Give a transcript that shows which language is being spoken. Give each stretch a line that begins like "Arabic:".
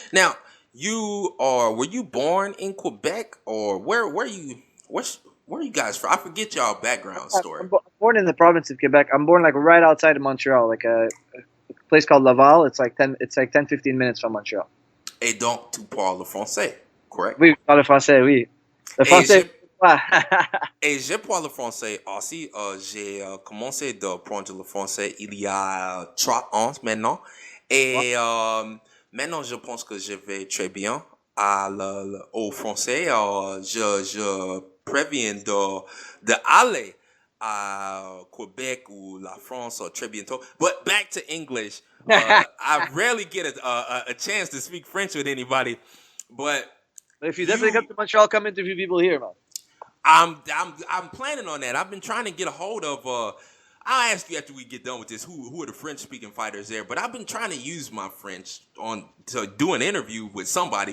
English: Now, were you born in Quebec or where are you guys from? I forget y'all background story. I'm born in the province of Quebec. I'm born right outside of Montreal, like a place called Laval. It's like 10-15 minutes from Montreal.
French: Et donc, tu parles le français, correct? Oui, je parle le français, oui. Le français. Et je parle le français aussi. J'ai commencé d'apprendre le français il y a 3 ans maintenant. Et maintenant, je pense que je vais très bien au français. Je préviens d'aller à Quebec ou la France très bientôt.
English: But back to English. I rarely get a chance to speak French with anybody. But if you definitely come to Montreal, come interview people here, man. I'm planning on that. I've been trying to get a hold of. I'll ask you after we get done with this who are the French speaking fighters there. But I've been trying to use my French to do an interview with somebody.